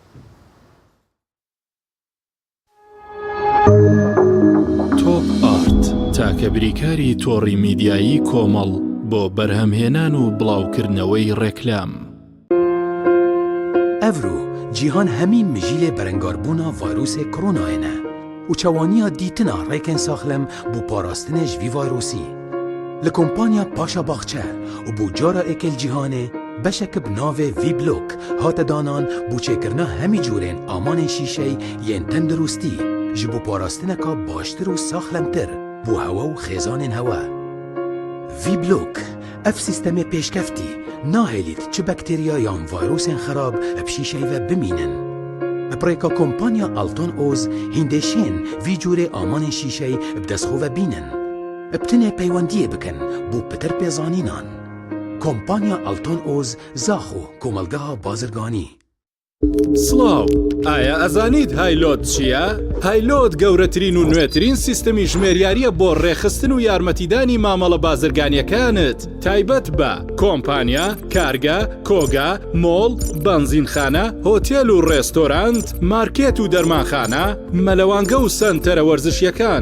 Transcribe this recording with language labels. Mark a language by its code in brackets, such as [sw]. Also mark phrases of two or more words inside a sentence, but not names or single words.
[ckb] تۆپ ئارت تاکە بریکاری تۆڕی میدیایی کۆمەڵ بۆ بەرهەمهێنان و بڵاوکردنەوەی ڕێکلام. [ku] ئەڤرو جیهان هەمی مژیلێ بەرەنگاربوونا ڤایرۆسێ کۆرۆنایەنە و چاوانیا دیتنا ڕێکên ساخلم بۆ پاراستنê ji vî vayrosî. Li kompanya Paşa Baxçe û bû cara êkel cîhanê beşek bi navê Vblok hate danan bû çêkirina hemî cûrên amanên şîşey yên tendurustî ji bo parastineka baştir û saxlemtir bû hewa û xêzanên hewa. Vblok ev sîstemê pêşkeftî nahêlît çi bakterya yan vayrosên xerab bi şîşey ve bimînin. Pirêka kompanya Alton Oz hîndeşên vî cûrê amanên şîşey bi destxwe ve bînin. Ebtinê peywendiyê bikin bû pitir pêzanînan. Kompanya Alton Oz zaxo komelgeha bazirganî. [ckb] سڵاو، ئایا ئەزانیت هایلۆت چییە؟ هایلۆت گەورەترین و نوێترین سیستەمی ژمێریاریە بۆ ڕێخستن و یارمەتیدانی مامەڵە بازرگانیەکانت تایبەت بە کۆمپانیا، کارگە، کۆگا، مۆڵ، بەنزینخانە، هۆتێل و ڕێستۆرانت، مارکێت و دەرمانخانە، مەلەوانگە و سەنتەرە وەرزشیەکان.